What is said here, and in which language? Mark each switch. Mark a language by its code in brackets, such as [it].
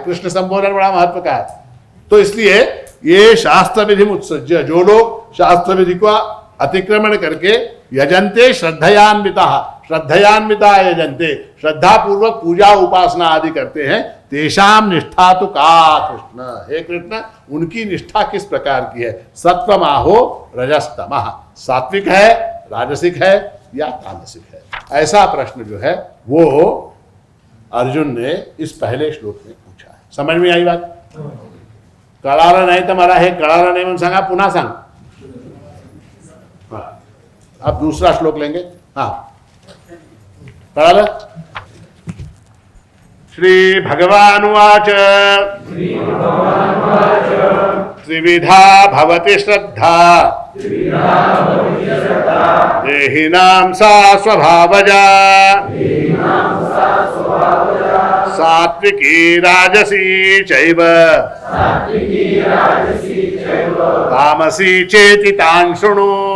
[hi] कृष्ण संबोधन बड़ा महत्व का है। तो इसलिए ये शास्त्र विधि मुत्सृज्य, जो लोग शास्त्र विधि को अतिक्रमण करके [sa] यजन्ते श्रद्धयान्विता, श्रद्धयान्विता यजन्ते, [hi] श्रद्धा पूर्वक पूजा उपासना आदि करते हैं, [sa] तेषाम निष्ठा तो का कृष्ण। [hi] हे कृष्ण, उनकी निष्ठा किस प्रकार की है? [sa] सत्वमाहो रजस्तमः, [hi] सात्विक है, राजसिक है या तामसिक है? ऐसा प्रश्न जो है वो अर्जुन ने इस पहले श्लोक में पूछा है। समझ में आई बात? [mr] कळालं नाही तर मला हे कळालं नाही म्हणून सांगा, पुन्हा सांग। [hi] हाँ, अब दूसरा श्लोक लेंगे। [mr] हाँ, कळालं? [sa] श्री भगवान उवाच त्रिविधा भवति श्रद्धा देहिनां सा स्वभावजा सात्विकी राजसी चैव तामसी चेति तां शृणु।